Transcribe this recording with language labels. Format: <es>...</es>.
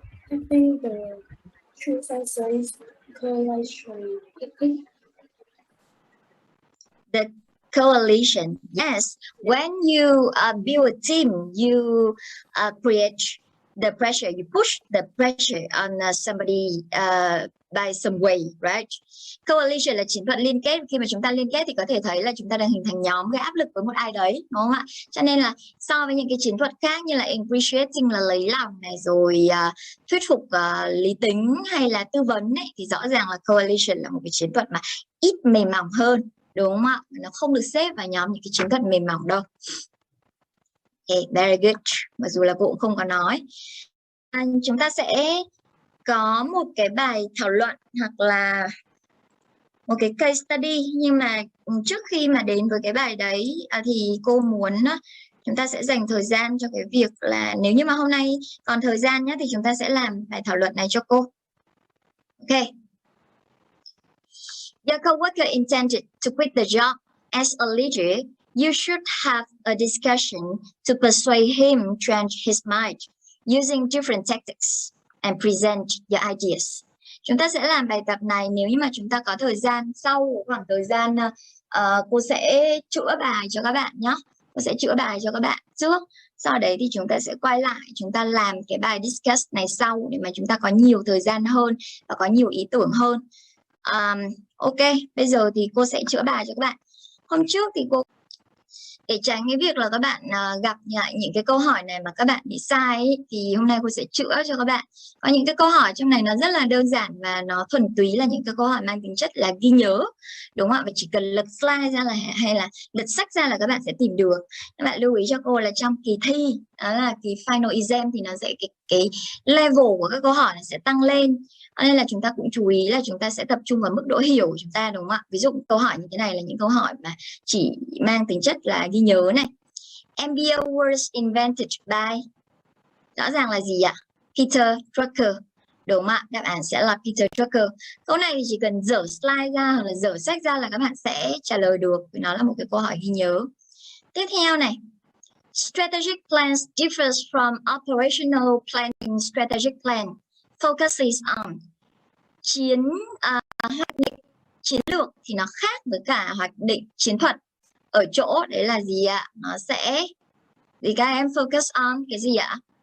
<en>I think the true answer is coalition. The coalition, yes. When you build a team, you create the pressure, you push the pressure on somebody by some way, right?</en> <vi>Coalition là chiến thuật liên kết. Khi mà chúng ta liên kết thì có thể thấy là chúng ta đang hình thành nhóm, gây áp lực với một ai đấy, đúng không ạ? Cho nên là so với những cái chiến thuật khác như là ingratiating là lấy lòng này, rồi thuyết phục lý tính hay là tư vấn ấy, thì rõ ràng là coalition là một cái chiến thuật mà ít mềm mỏng hơn, đúng không ạ? Nó không được xếp vào nhóm những cái chiến thuật mềm mỏng đâu.</vi> <en>Okay, very good.</en> <vi>Mặc dù là cô cũng không có nói. Chúng ta sẽ có một cái bài thảo luận hoặc là một cái case study, nhưng mà trước khi mà đến với cái bài đấy thì cô muốn chúng ta sẽ dành thời gian cho cái việc là nếu như mà hôm nay còn thời gian nhé, thì chúng ta sẽ làm bài thảo luận này cho cô.</vi> <en>Ok. Your coworker intended to quit the job. As a leader, you should have a discussion to persuade him to change his mind using different tactics and present your ideas.</en> <vi>Chúng ta sẽ làm bài tập này nếu như mà chúng ta có thời gian. Sau khoảng thời gian cô sẽ chữa bài cho các bạn nhé. Cô sẽ chữa bài cho các bạn trước. Sau đấy thì chúng ta sẽ quay lại, chúng ta làm cái bài discuss này sau để mà chúng ta có nhiều thời gian hơn và có nhiều ý tưởng hơn. Ok, bây giờ thì cô sẽ chữa bài cho các bạn. Hôm trước thì cô, để tránh cái việc là các bạn gặp lại những cái câu hỏi này mà các bạn bị sai ấy, thì hôm nay cô sẽ chữa cho các bạn. Có những cái câu hỏi trong này nó rất là đơn giản và nó thuần túy là những cái câu hỏi mang tính chất là ghi nhớ, đúng không ạ? Và chỉ cần lật slide ra là hay là lật sách ra là các bạn sẽ tìm được. Các bạn lưu ý cho cô là trong kỳ thi, đó là kỳ final exam, thì nó sẽ cái level của các câu hỏi này sẽ tăng lên. Nên là chúng ta cũng chú ý là chúng ta sẽ tập trung vào mức độ hiểu của chúng ta, đúng không ạ? Ví dụ câu hỏi như thế này là những câu hỏi mà chỉ mang tính chất là ghi nhớ này.</vi> <en>MBO was invented by,</en> <vi>rõ ràng là gì ạ? Peter Drucker, đúng không ạ? Đáp án sẽ là Peter Drucker. Câu này thì chỉ cần dở slide ra hoặc là dở sách ra là các bạn sẽ trả lời được, vì nó là một cái câu hỏi ghi nhớ. Tiếp theo này,</vi> <en>strategic plans differs from operational planning. Strategic plan focuses on</en> <vi>hoạch định chiến lược thì nó khác với cả hoạch định chiến thuật ở chỗ đấy là gì ạ? Nó sẽ thì các em focus on cái gì ạ?</vi>